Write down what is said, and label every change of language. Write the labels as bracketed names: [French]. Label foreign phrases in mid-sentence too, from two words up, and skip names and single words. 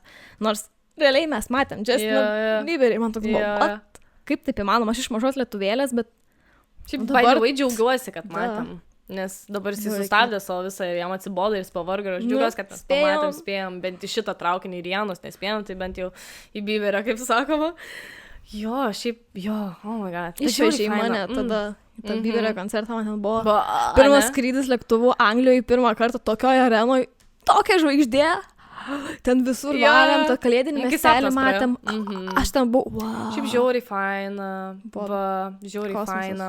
[Lithuanian] Nors realiai mes matėm Justiną Bieberį, man toks buvo, kaip taip įmanoma, aš iš mažos lietuvėlės, bet dabar labai džiaugiuosi, kad matėm, nes dabar jis sustabdė savo visą ir jam atsibodo ir jis pavargo ir aš džiaugiuosi, kad mes pamatėm, spėjom, bent į šitą traukinį ir Janus nespėjom, tai bent jau į Bieberą, kaip sakoma. Jo, šiaip, [English] oh my god. [Lithuanian] Išvežė į mane tada. Ta Bieberio koncertą man ten buvo pirmas skrydis lėktuvu Anglijoje, pirmą kartą tokioje arenoje, tokia žvaigždė, ten visur varėm, tą kalėdinį miestelį matėm, aš ten buvau, wow. Šiaip žiauriai faina, žiauriai faina.